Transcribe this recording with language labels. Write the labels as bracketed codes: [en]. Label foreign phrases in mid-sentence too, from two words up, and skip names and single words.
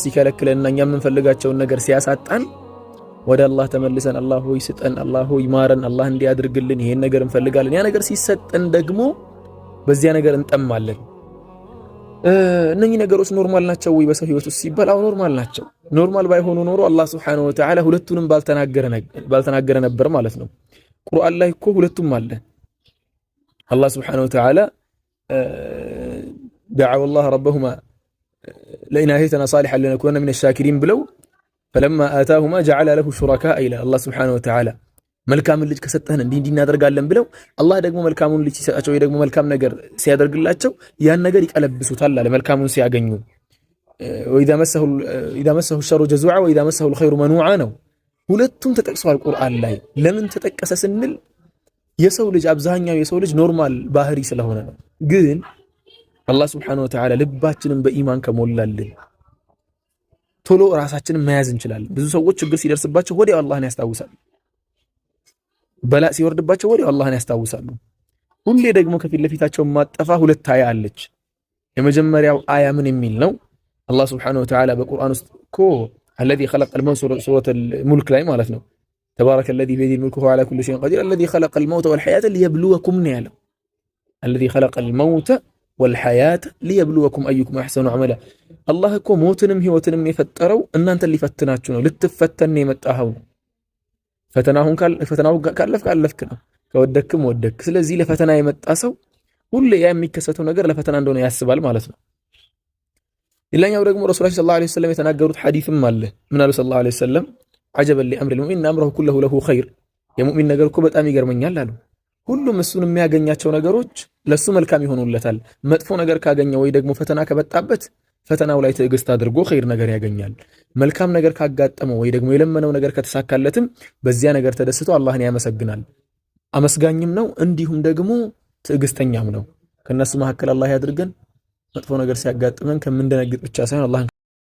[am] ሲከለክለንና እኛ የምንፈልጋቸውን ነገር ሲያሳጣን ወደ አላህ ተመልሰን አላህ ሆይ ስጠን፣ አላህ ሆይ ማረን፣ አላህ እንዲያድርግልን ይሄን ነገር እንፈልጋለን። ያ ነገር ሲሰጠን ደግሞ በዚያ ነገር እንጠማለን። እነኚህ ነገሮች ኖርማል ናቸው ወይ በሰው ህይወት ውስጥ ሲባል አው ኖርማል ናቸው። ኖርማል ባይሆኑ ኖሮ አላህ [ar] سبحانه وتعالى [am] ሁለቱንም ባልተናገረ ነበር ማለት ነው። ቁርአን ላይ እኮ ሁለቱም አለ። አላህ [ar] سبحانه وتعالى دعوا الله ربهما لئن آتيتنا صالحا لنكونن من الشاكرين [am] ብለው [ar] فلما آتاهما جعل له شركاء إلى الله سبحانه وتعالى [am] መልካም ልጅ ከሰጠህን እንዲህ እናደርጋለን ብለው አላህ ደግሞ መልካሙን ልጅ ሲሰጣቸው ወይ ደግሞ መልካም ነገር ሲያደርግላቸው ያን ነገር ይቀለብሱታል አለ። መልካሙን ሲያገኙ [ar] وإذا مسه الشر جزوعا وإذا مسه الخير منوعا [am] ነው። ሁለቱም ተጠቅሷል ቁርአን ላይ። ለምን ተጠቀሰ ስንል የሰው ልጅ አብዛኛው የሰው ልጅ ኖርማል ባህሪ ስለሆነ ነው። ግን አላህ [ar] سبحانه وتعالى [am] ልባችንን በኢማን ከሞላልን ቶሎ ራሳችንን መያዝ እንችላለን። ብዙ ሰዎች ችግር ሲደርስባቸው ወዲያው አላህን ያስታውሳሉ። በላእ ሲወርድባቸው ወዲያው አላህን ያስታውሳሉ። ሁሌ ደግሞ ከፊት ለፊታቸው ማጠፋ ሁለት አያ አለች። የመጀመሪያው አያ ምን የሚል ነው? አላህ [ar] سبحانه وتعالى [am] በቁርአን ውስጥ እኮ [ar] الذي خلق الموت سورة الملك [am] ላይ ማለት ነው [ar] تبارك الذي بيده الملك وهو على كل شيء قدير الذي خلق الموت والحياة ليبلوكم [am] ያለው [ar] الذي خلق الموت والحياة ليبلوكم أيكم أحسن عملا [am] الله እኮ ሞትንም ህይወትንም የፈጠረው እናንተን ሊፈትናችሁ ነው። ልትፈተን የመጣኸው ፈተናውን ካለፍክ ነው፣ ከወደክም ወደክ። ስለዚህ ለፈተና የመጣ ሰው ሁሌ ያ የሚከሰተው ነገር ለፈተና እንደሆነ ያስባል ማለት ነው። ሌላኛው ደግሞ ረሱላችን [ar] صلى الله عليه وسلم [am] የተናገሩት ሐዲስም አለ። ምን አሉ [ar] صلى الله عليه وسلم? عجبا لأمر المؤمن أمره كله له خير [am] የሙእሚን ነገር እኮ በጣም ይገርመኛል አሉ። ሁሉም እሱን የሚያገኛቸው ነገሮች ለሱ መልካም ይሆኑለታል። መጥፎ ነገር ካገኘ ወይ ደግሞ ፈተና ከበጣበት ፈተናው ላይ ትዕግስት አድርጎ ኸይር ነገር ያገኛል። መልካም ነገር ካጋጠመው ወይ ደግሞ የለመነው ነገር ከተሳካለትም በዚያ ነገር ተደስቶ አላህን ያመሰግናል። አመስጋኝም ነው፣ እንዲሁም ደግሞ ትዕግስተኛም ነው። ከነሱ መካከል አላህ ያድርገን። መጥፎ ነገር ሲያጋጥመን ከምንደነግጥ ብቻ ሳይሆን አላህ